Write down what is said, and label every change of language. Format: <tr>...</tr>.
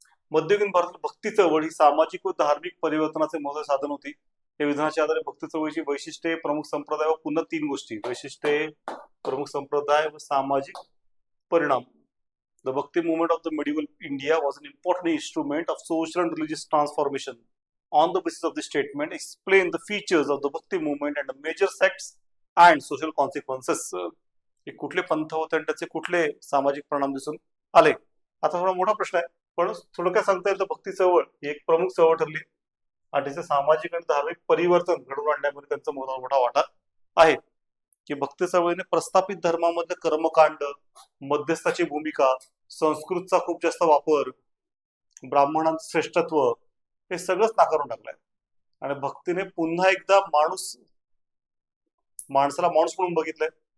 <mr>मध्ययुगीन भारतात भक्ती चळवळ ही सामाजिक व धार्मिक परिवर्तनाचे महत्त्वाचे साधन होती. या विधानाच्या आधारे भक्ती चळवळीची वैशिष्ट्ये, प्रमुख संप्रदाय व पुन्हा 3 गोष्टी, वैशिष्ट्ये, प्रमुख संप्रदाय व सामाजिक परिणाम.</mr> <en>The Bhakti movement of the medieval India was an important instrument of social and religious transformation. On the basis of this statement, explain the features of the Bhakti movement and the major sects and social consequences.</en> <mr>हे कुठले पंथ होते आणि त्याचे कुठले सामाजिक परिणाम दिसून आले. आता थोडा मोठा प्रश्न आहे, पण थोडं काय सांगता येईल तर भक्ती चळवळ ही एक प्रमुख चळवळ ठरली आणि त्याचे सामाजिक आणि धार्मिक परिवर्तन घडवून आणण्यामध्ये त्यांचा मोठा वाटा आहे. की भक्ती चळवळीने प्रस्थापित धर्मामधले कर्मकांड, मध्यस्थाची भूमिका, संस्कृतचा खूप जास्त वापर, ब्राह्मणांचं श्रेष्ठत्व हे सगळंच नाकारून टाकलंय आणि भक्तीने पुन्हा एकदा माणसाला माणूस म्हणून बघितलंय.</mr>